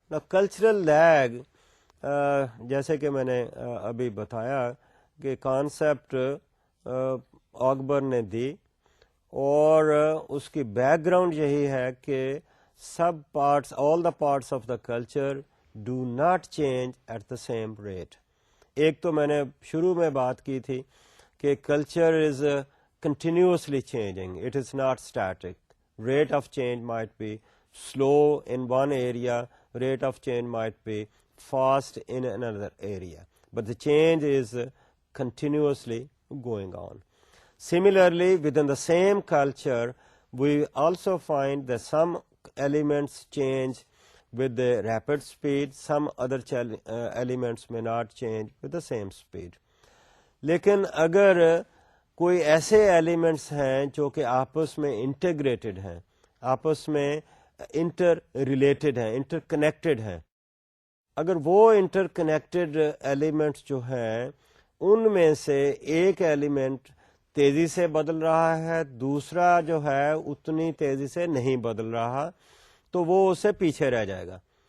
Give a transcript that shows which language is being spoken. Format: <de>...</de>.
<ur>Cultural league جیسے کہ میں نے ابھی بتایا کہ کانسیپٹ آگبرن نے دی, اور اس کی بیک گراؤنڈ یہی ہے کہ sub parts,</ur> <en>All the parts of the culture do not change at the same rate.</en> <ur>ایک تو میں نے شروع میں بات کی تھی کہ</ur> <en>Culture is continuously changing, it is not static. Rate of change might be slow in one area, rate of change might be fast in another area, but the change is continuously going on. Similarly, within the same culture, we also find that some elements change with the rapid speed, some other elements may not change with the same speed.</en> <ur>لیکن اگر کوئی ایسے elements ہیں جو کہ آپس میں integrated ہیں, آپس میں انٹر ریلیٹڈ ہیں, انٹر کنیکٹڈ ہیں, اگر وہ انٹر کنیکٹڈ ایلیمنٹس جو ہیں ان میں سے ایک ایلیمنٹ تیزی سے بدل رہا ہے, دوسرا جو ہے اتنی تیزی سے نہیں بدل رہا, تو وہ اس سے پیچھے رہ جائے گا.</ur>